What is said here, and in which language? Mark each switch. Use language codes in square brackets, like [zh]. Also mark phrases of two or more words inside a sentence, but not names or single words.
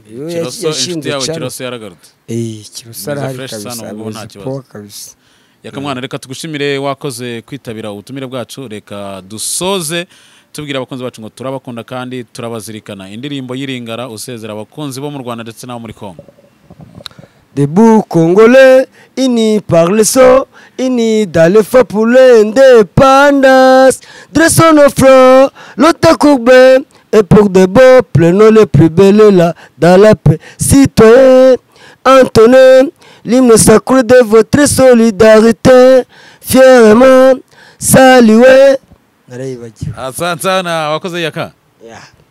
[rw] Yashinze yawe Kiroso yaragarutse. Kiroso arahari kabisa. Yakamwana, reka tugushimire wakoze kwitabira ubutumire bwacu. Reka dusoze tubwira abakunzi bacu ngo turabakunda kandi turabazirikana. Indirimbo y'Iringara usezera abakunzi bo mu Rwanda ndetse n'abo muri Congo. [fr] Debout Congolais, unis par le sang, unis dans le feu pour l'indépendance. Dressons nos fronts, l'autre courbé, et pour de beaux prenons les plus belles là, dans la paix. Citoyens, entonnez l'hymne sacré de votre solidarité, fièrement saluez. [sw] Asante sana wakoze Yaka. Yeah.